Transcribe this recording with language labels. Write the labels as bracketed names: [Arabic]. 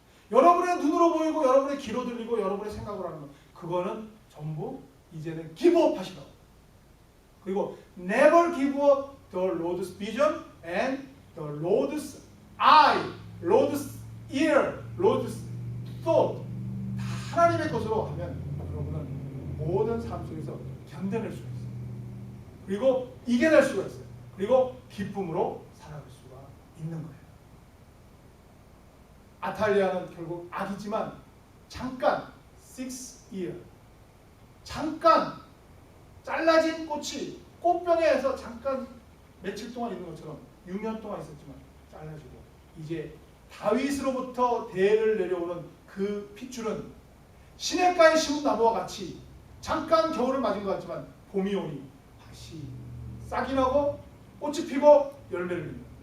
[Korean] 여러분의 눈으로 보이고 여러분의 귀로 들리고 여러분의 생각으로 하는 것, 그거는 전부 이제는 기브업 하시라고. 그리고 [English] never give up the Lord's vision and the Lord's eye, Lord's ear, Lord's thought. [Korean] 다 하나님의 것으로 하면 여러분은 모든 삶 속에서 견뎌낼 수가 있어요. 그리고 이겨낼 수가 있어요. 그리고 기쁨으로 살아갈 수가 있는 거예요. 아탈리아는 결국 악이지만 잠깐 6year, 잠깐 잘라진 꽃이 꽃병에서 잠깐 며칠 동안 있는 것처럼 6년 동안 있었지만 잘라지고 이제 다윗으로부터 대를 내려오는 그 핏줄은 시냇가에 심은 나무와 같이 잠깐 겨울을 맞은 것 같지만 봄이 오니 다시 싹이 나고 꽃이 피고 열매를 맺는